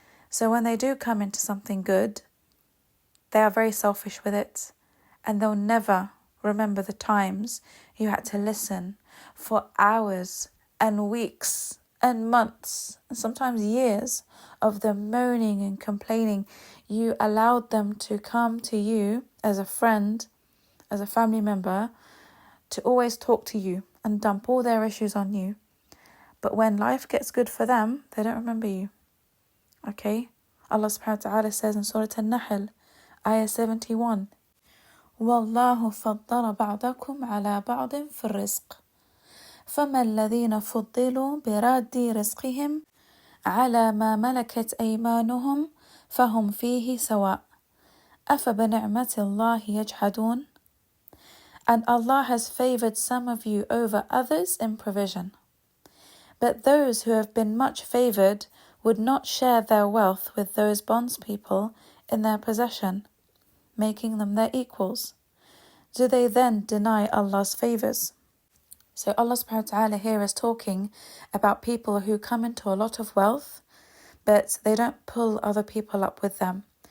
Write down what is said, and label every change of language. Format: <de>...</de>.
<en>So when they do come into something good, they are very selfish with it and they'll never remember the times you had to listen for hours and weeks and months and sometimes years of them moaning and complaining. You allowed them to come to you as a friend, as a family member, to always talk to you and dump all their issues on you. But when life gets good for them, they don't remember you. Okay?</en> <ar>Allah subhanahu wa ta'ala says in Surah An-Nahl, Ayah 71, وَاللَّهُ فَضَّلَ بَعْضَكُمْ عَلَى بَعْضٍ فِي الرِّزْقِ فَمَا الَّذِينَ فُضِّلُوا بِرَادِّ رِزْقِهِمْ على ما ملكت أيمانهم فهم فيه سواء أفبنعمة الله يجحدون.</ar> <en>And Allah has favoured some of you over others in provision. But those who have been much favoured would not share their wealth with those bondspeople in their possession, making them their equals. Do they then deny Allah's favours? So Allah subhanahu wa ta'ala here is talking about people who come into a lot of wealth, but they don't pull other people up with them.</en>